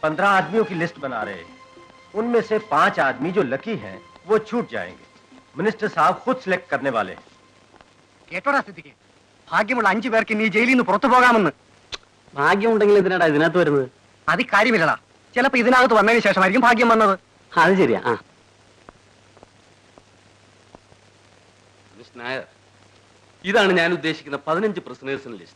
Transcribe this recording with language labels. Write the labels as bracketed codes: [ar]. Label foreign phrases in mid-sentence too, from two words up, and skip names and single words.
[hi] 15 आदमियों की लिस्ट बना रहे हैं। उनमें से 5 आदमी जो लकी हैं वो छूट जाएंगे। मिनिस्टर साहब खुद सिलेक्ट करने वाले हैं। [ml] കേട്ടോടാ സ്ഥിതിക്ക് ഭാഗ്യമുള്ള 5 പേർക്ക് നീ ജയിലിൽ നിന്ന് പുറത്തു പോകാമെന്ന്. ഭാഗ്യമുണ്ടെങ്കിൽ ഇതിനാടാ ഇതിനകത്ത് വരുന്നത്? അത് കാര്യമില്ലടാ. ചിലപ്പോ ഇതിനകത്ത് വന്നതിന് ശേഷമായിരിക്കും ഭാഗ്യം വന്നത്. അത് ശരിയാ. നായർ, ഇതാണ് ഞാൻ ഉദ്ദേശിക്കുന്ന 15 പ്രിസണേഴ്സിന്റെ ലിസ്റ്റ്.